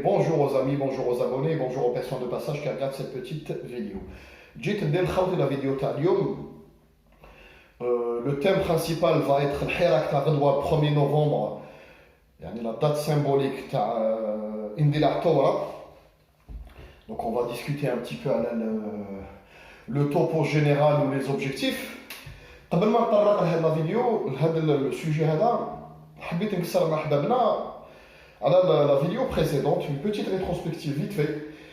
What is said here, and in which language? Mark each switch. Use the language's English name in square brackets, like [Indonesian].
[French] Bonjour aux amis, bonjour aux abonnés, bonjour aux personnes de passage qui regardent cette petite vidéo. [Arabic] جيت ندير الخوت [French] la vidéo [Arabic] تاع اليوم. [French] Le thème principal va être [Arabic] الحراك تاع غدوة [French] 1er novembre, [Arabic] يعني [French] la date symbolique [Arabic] تاع اندلاع الثورة. [French] Donc on va discuter un petit peu على le topo général ou les objectifs. [Arabic] قبل ما نطرق لهذا الفيديو لهذا السوجي هذا حبيت نكسر مع حبابنا على [French] la vidéo précédente, une petite rétrospective vite fait.